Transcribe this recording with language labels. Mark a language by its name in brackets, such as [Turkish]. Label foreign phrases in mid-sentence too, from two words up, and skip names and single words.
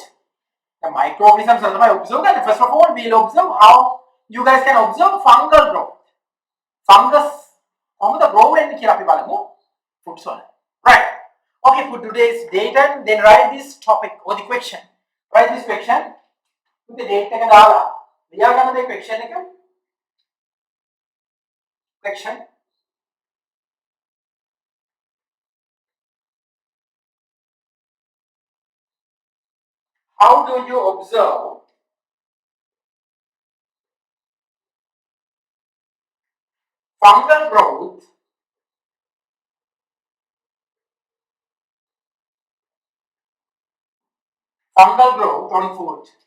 [English] The microorganisms are the observe that. First of all, we'll observe how you guys can observe fungal growth. [Sinhala] Fungus කොහොමද grow වෙන්නේ කියලා අපි බලමු foods වල. [English] Right. Okay, put today's date and then write this topic or the question. Write this question. Put the date [Sinhala] එක දාලා ලියා ගන්න මේ [English] question එක. Question. How do you observe fungal growth on food?